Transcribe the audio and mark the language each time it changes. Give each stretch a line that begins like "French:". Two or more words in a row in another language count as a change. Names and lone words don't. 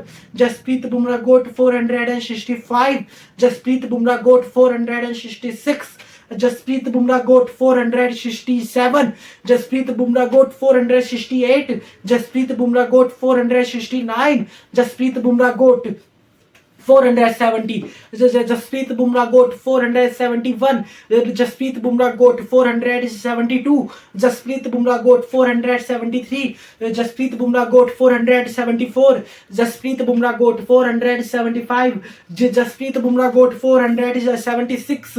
English: Jasprit Bumrah GOAT 465. Jasprit Bumrah GOAT 466. Jasprit Bumrah GOAT 467. Jasprit Bumrah GOAT 468. Jasprit Bumrah GOAT 469. Jasprit Bumrah GOAT 470. Jasprit Bumrah got 471. Jasprit Bumrah got 472. Jasprit Bumrah got 473. Jasprit Bumrah got 474. Jasprit Bumrah got 475. Jasprit Bumrah got 476.